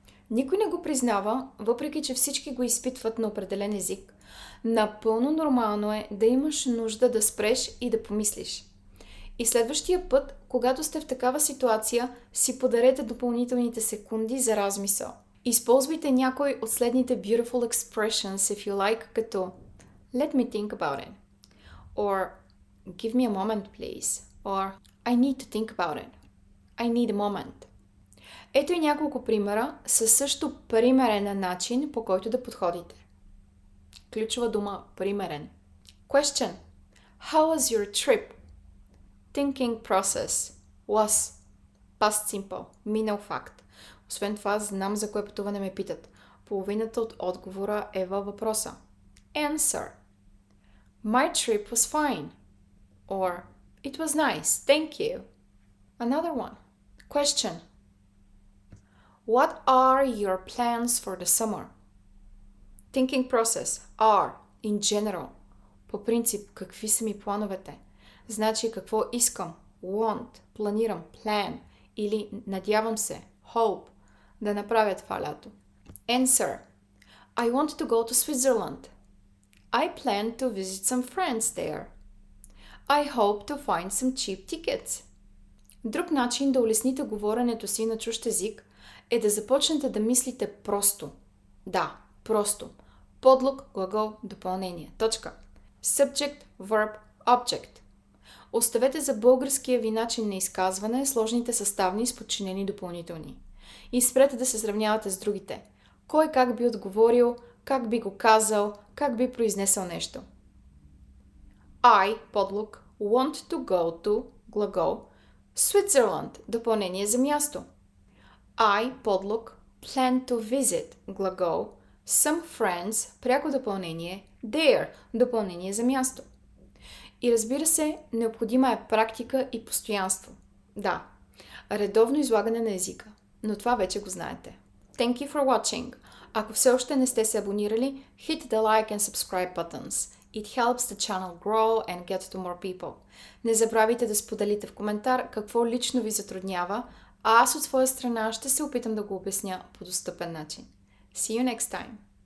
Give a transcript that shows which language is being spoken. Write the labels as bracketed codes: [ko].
[bg] Никой не го признава, въпреки че всички го изпитват на определен език. Напълно нормално е да имаш нужда да спреш и да помислиш. И следващия път, когато сте в такава ситуация, си подарете допълнителните секунди за размисъл. Използвайте някой от следните [en] beautiful expressions, if you like, [bg] като [en] Let me think about it. Or Give me a moment, please. Or I need to think about it. I need a moment. [bg] Ето и няколко примера със също примерен начин, по който да подходите. Ключова дума примерен. [en] Question. How was your trip? Thinking process. Was. Past simple. [bg] Минал факт. Освен това, знам за кое пътуване ме питат. Половината от отговора е във въпроса. [en] Answer. My trip was fine. Or It was nice. Thank you. Another one. Question. What are your plans for the summer? Thinking process. Are. In general. [bg] По принцип, какви са ми плановете? Значи какво искам? Want. Планирам. Plan. Или надявам се. Hope. Да направя това лято. Answer. [en] I want to go to Switzerland. I plan to visit some friends there. I hope to find some cheap tickets. [bg] Друг начин да улесните говоренето си на чужд език е да започнете да мислите просто. Да, просто. Подлог, глагол, допълнение. Точка. [en] Subject, verb, object. [bg] Оставете за българския ви начин на изказване сложните съставни с подчинени допълнителни. И спрете да се сравнявате с другите. Кой как би отговорил, как би го казал, как би произнесъл нещо. [en] I, подлог, want to go to, глагол, Switzerland, [bg] допълнение за място. [en] I, подлог, plan to visit, глагол, some friends, [bg] пряко допълнение, [en] there, [bg] допълнение за място. И разбира се, необходима е практика и постоянство. Да, редовно излагане на езика, но това вече го знаете. [en] Thank you for watching. [bg] Ако все още не сте се абонирали, [en] hit the like and subscribe buttons. It helps the channel grow and get to more people. [bg] Не забравяйте да споделите в коментар какво лично ви затруднява, а аз от своя страна ще се опитам да го обясня по достъпен начин. [en] See you next time!